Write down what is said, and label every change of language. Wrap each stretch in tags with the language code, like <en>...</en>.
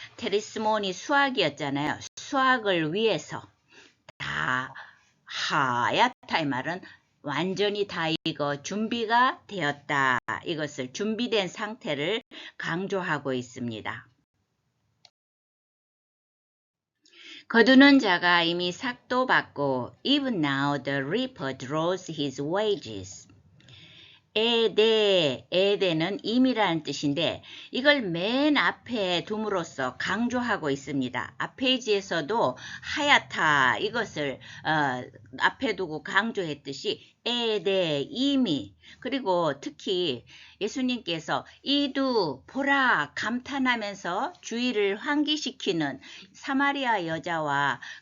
<ko>테리스몬이 수학이었잖아요. 수학을 위해서 다 하얗다 이 말은 완전히 다 이거 준비가 되었다. 이것을 준비된 상태를 강조하고 있습니다. 거두는 자가 이미 삭도 받고</ko> <en>even now the reaper draws his wages.</en> <ko>에데는 임이라는 뜻인데 이걸 맨 앞에 둠으로써 강조하고 있습니다. 앞 페이지에서도 하얗다 이것을 앞에 두고 강조했듯이 에데, 임이 그리고 특히 예수님께서 이두 보라 감탄하면서 주의를 환기시키는 사마리아 여자와</ko>